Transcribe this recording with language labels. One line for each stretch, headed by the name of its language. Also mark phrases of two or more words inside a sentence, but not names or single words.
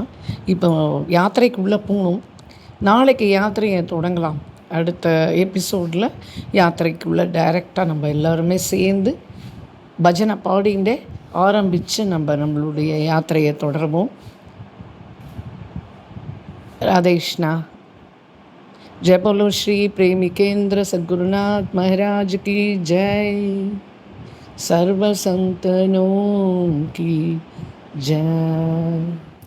Tamil: இப்போ யாத்திரைக்குள்ளே போகணும். நாளைக்கு யாத்திரையை தொடங்கலாம். அடுத்த எபிசோடில் யாத்திரைக்குள்ளே டைரெக்டாக நம்ம எல்லாருமே சேர்ந்து பஜனை பாடிண்டே ஆரம்பித்து நம்மளுடைய யாத்திரையை தொடருவோம். ராதேஷ்னா.
Hindi: जय बोलो श्री प्रेमिकेंद्र सद्गुरुनाथ महाराज की जय, सर्व संतनों की जय.